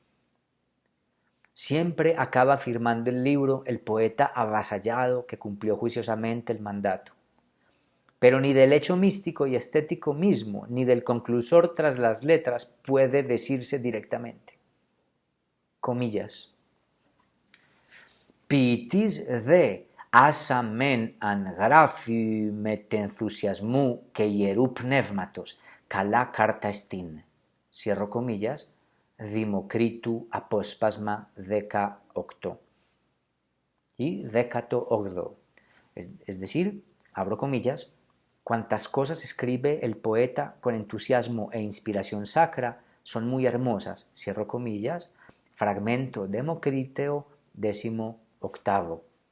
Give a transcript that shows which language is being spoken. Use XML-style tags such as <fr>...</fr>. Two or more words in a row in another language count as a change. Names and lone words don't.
<es>Siempre acaba firmando el libro el poeta avasallado que cumplió juiciosamente el mandato. Pero ni del hecho místico y estético mismo, ni del conclusor tras las letras puede decirse directamente. Comillas.</es> <el>Ποιητής δε άσα μεν αν γράφει με τενθουσιασμού και ιερού πνεύματος, καλά κάρτα εστίν.</el> <es>Cierro comillas,</es> <el>Δημοκρίτου απόσπασμα 18.</el> <es>Y 18. Es decir, abro comillas, cuantas cosas escribe el poeta con entusiasmo e inspiración sacra son muy hermosas, cierro comillas, fragmento Democriteo 18.</es>